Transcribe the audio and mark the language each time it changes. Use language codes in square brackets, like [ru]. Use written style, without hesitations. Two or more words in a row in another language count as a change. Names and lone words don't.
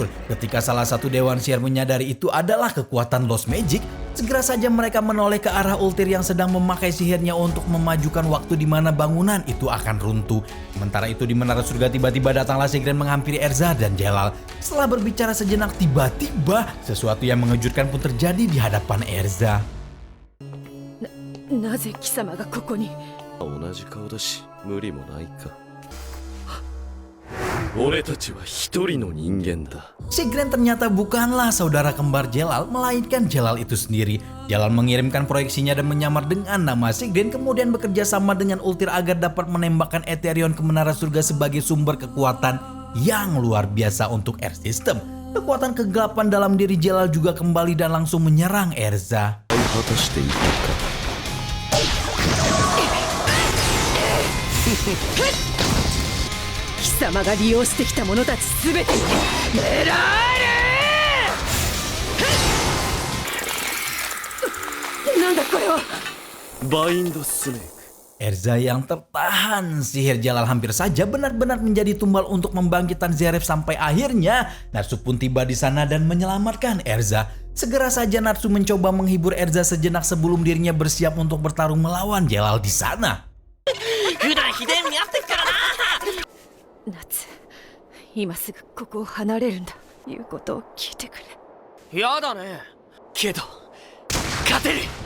[id] Ketika salah satu Dewan Sihir menyadari itu adalah kekuatan Lost Magic, segera saja mereka menoleh ke arah Ultir yang sedang memakai sihirnya untuk memajukan waktu di mana bangunan itu akan runtuh. Sementara itu di menara surga tiba-tiba datanglah Sigren menghampiri Erza dan Jelal. Setelah berbicara sejenak, tiba-tiba sesuatu yang mengejutkan pun terjadi di hadapan Erza. [ja] なぜ貴様がここに。同じ顔だし無理もないか。俺たちは一人の人間だ。 [id] Sigren ternyata bukanlah saudara kembar Jelal, melainkan Jelal itu sendiri. Jelal mengirimkan proyeksinya dan menyamar dengan nama Sigren, kemudian bekerja sama dengan Ultir agar dapat menembakkan Eterion ke menara surga sebagai sumber kekuatan yang luar biasa untuk Air System. Kekuatan kegelapan dalam diri Jelal juga kembali dan langsung menyerang Erza. [ja] 貴様が利用してきた者たちすべてに狙える。なんだこれは。バインドスネーク。 [id] Erza yang tertahan sihir Jelal hampir saja benar-benar menjadi tumbal untuk membangkitkan Zeref sampai akhirnya Natsu pun tiba di sana dan menyelamatkan Erza. Segera saja Natsu mencoba menghibur Erza sejenak sebelum dirinya bersiap untuk bertarung melawan Jelal di sana. [ja] 夏、今すぐここを離れるんだ。言うことを聞いてくれ。やだね。けど勝てる。